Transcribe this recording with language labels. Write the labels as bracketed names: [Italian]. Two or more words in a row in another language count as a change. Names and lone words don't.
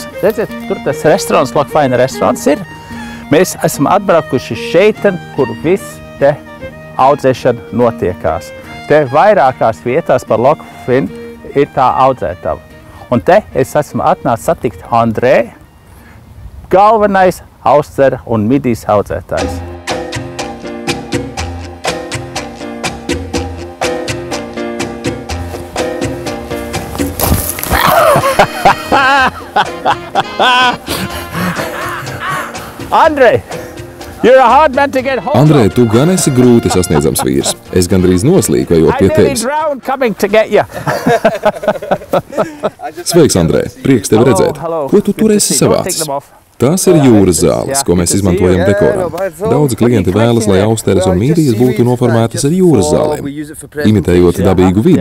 [Latvian] Redziet, tur tas restorāns, Loch Fine restorāns ir. Mēs esam atbraukuši šeit, kur viss te audzēšana notiekās. Te vairākās vietās par Loch Fine ir tā audzētava. Un te es esmu atnācis satikt Andrē, galvenais austeru un midijas audzētājs. Andrei! [English] You're a hard man to get hold of. [Latvian] Andrej, tu gan esi grūti sasniedzams vīrs. Es gandrīz noslīku, ejot pie tevis. Sveiks, Andrej! Prieks tevi redzēt. Ko tu tur esi savācis? Tās ir jūras zāles, ko mēs izmantojam dekoram. Daudzi klienti vēlas, lai austeres un mīdijas būtu noformētas ar jūras zālēm, imitējot dabīgu vidi.